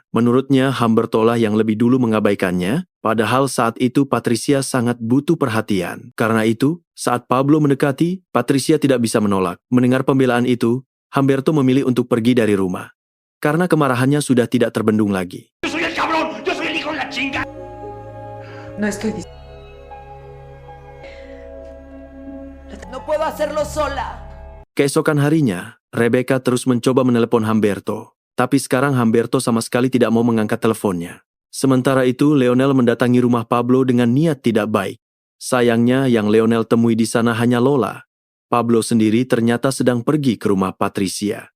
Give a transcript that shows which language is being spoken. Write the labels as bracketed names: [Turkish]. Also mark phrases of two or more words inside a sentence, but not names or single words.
[Indonesian] Menurutnya, Humberto lah yang lebih dulu mengabaikannya, padahal saat itu Patricia sangat butuh perhatian. Karena itu, saat Pablo mendekati, Patricia tidak bisa menolak. Mendengar pembelaan itu, Humberto memilih untuk pergi dari rumah. Karena kemarahannya sudah tidak terbendung lagi. [Spanish] ¡Yo soy el cabrón! ¡Yo soy el hijo de la chinga! No estoy diciendo. No puedo hacerlo sola. [Indonesian] Keesokan harinya, Rebecca terus mencoba menelepon Humberto. Tapi sekarang Humberto sama sekali tidak mau mengangkat teleponnya. Sementara itu, Lionel mendatangi rumah Pablo dengan niat tidak baik. Sayangnya, yang Lionel temui di sana hanya Lola. Pablo sendiri ternyata sedang pergi ke rumah Patricia.